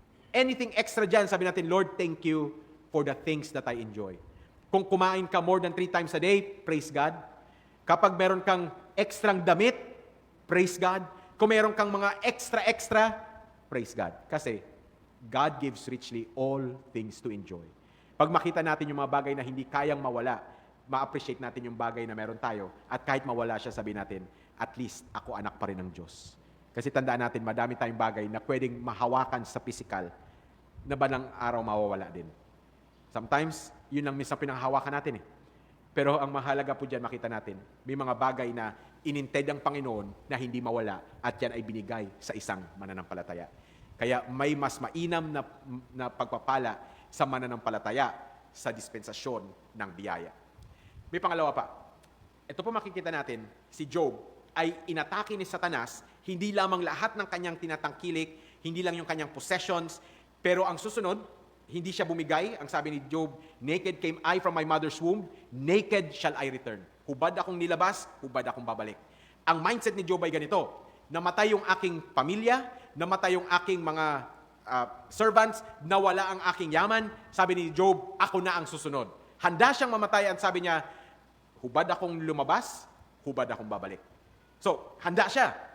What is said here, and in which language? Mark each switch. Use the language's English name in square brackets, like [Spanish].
[English] Anything extra [Filipino] dyan, sabi natin, [English] Lord, thank you for the things that I enjoy. [Filipino] Kung kumain ka more than 3 times a day, [English] praise God. [Filipino] Kapag meron kang extrang damit, praise God. Kung meron kang mga extra, [English] praise God. [Filipino] Kasi [English] God gives richly all things to enjoy. [Filipino] Pag makita natin yung mga bagay na hindi kayang mawala, ma-appreciate natin yung bagay na meron tayo, at kahit mawala siya, sabihin natin, at least ako anak pa rin ng Diyos. Kasi tandaan natin, madami tayong bagay na pwedeng mahawakan sa physical, na balang araw mawawala din. [English] Sometimes, [Filipino] yun lang minsan pinanghahawakan natin eh. Pero ang mahalaga po dyan, makita natin, may mga bagay na inintend ang Panginoon na hindi mawala at yan ay binigay sa isang mananampalataya. Kaya may mas mainam na pagpapala sa mananampalataya sa dispensasyon ng biyaya. May pangalawa pa. Ito po makikita natin, si Job ay inatake ni Satanas, hindi lamang lahat ng kanyang tinatangkilik, hindi lang yung kanyang possessions, pero ang susunod, hindi siya bumigay. Ang sabi ni Job, [English] naked came I from my mother's womb, naked shall I return. [Filipino] Hubad akong nilabas, hubad akong babalik. Ang mindset ni Job ay ganito, namatay yung aking pamilya, namatay yung aking mga servants, nawala ang aking yaman. Sabi ni Job, ako na ang susunod. Handa siyang mamatay, at sabi niya, hubad akong lumabas, hubad akong babalik. So, handa siya.